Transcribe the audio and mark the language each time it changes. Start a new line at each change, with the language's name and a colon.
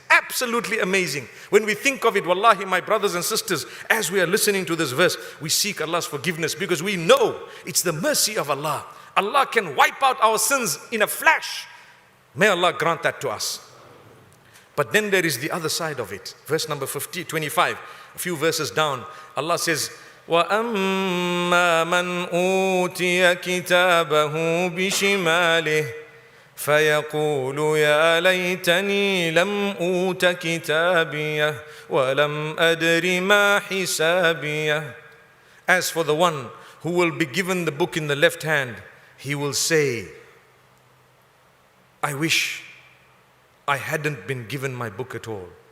English: Absolutely amazing. When we think of it, wallahi, my brothers and sisters, as we are listening to this verse, we seek Allah's forgiveness because we know it's the mercy of Allah. Allah can wipe out our sins in a flash. May Allah grant that to us. But then there is the other side of it. Verse number 25, a few verses down, Allah says,
Arabic: وَأَمَّا مَنْ أُوتِيَ كِتَابَهُ بِشِمَالِهِ فَيَقُولُ يَا لَيْتَنِي لَمْ أُوتَ كِتَابِيَهْ وَلَمْ أَدْرِ مَا حِسَابِيَهْ.
English: As for the one who will be given the book in the left hand, he will say, I wish I hadn't been given my book at all.